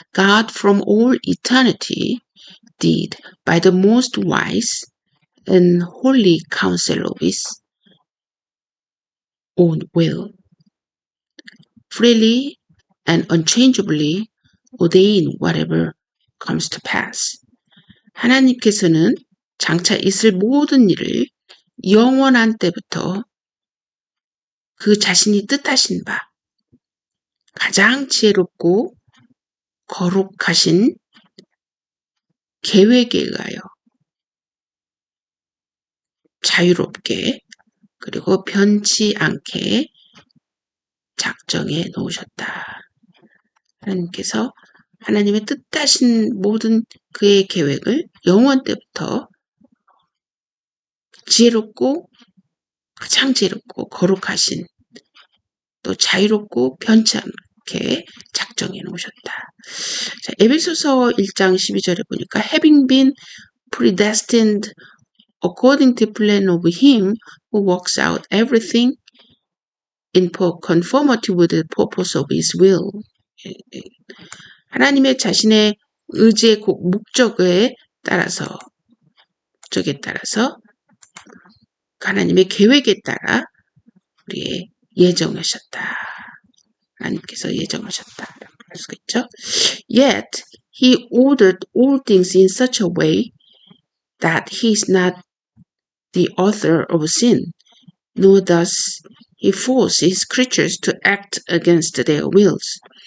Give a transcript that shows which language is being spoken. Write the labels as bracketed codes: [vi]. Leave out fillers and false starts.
[en] God from all eternity did by the most wise and holy counsel of his own will freely and unchangeably ordain whatever comes to pass. [ko] 하나님께서는 장차 있을 모든 일을 영원한 때부터 그 자신이 뜻하신 바 가장 지혜롭고 거룩하신 계획에 의하여 자유롭게 그리고 변치 않게 작정해 놓으셨다. 하나님께서 하나님의 뜻하신 모든 그의 계획을 영원 때부터 지혜롭고 가장 지혜롭고 거룩하신 또 자유롭고 변치 않게 작정해 놓으셨다. 자, 에베소서 1장 12절에 보니까 [en] having been predestined according to the plan of him who works out everything in conformity with the purpose of his will. [ko] 하나님의 자신의 의지의 목적에 따라서 하나님의 계획에 따라 우리의 예정하셨다. 하나님께서 예정하셨다. 할 수가 있죠. [en] Yet he ordered all things in such a way that he is not the author of sin, nor does he force his creatures to act against their wills.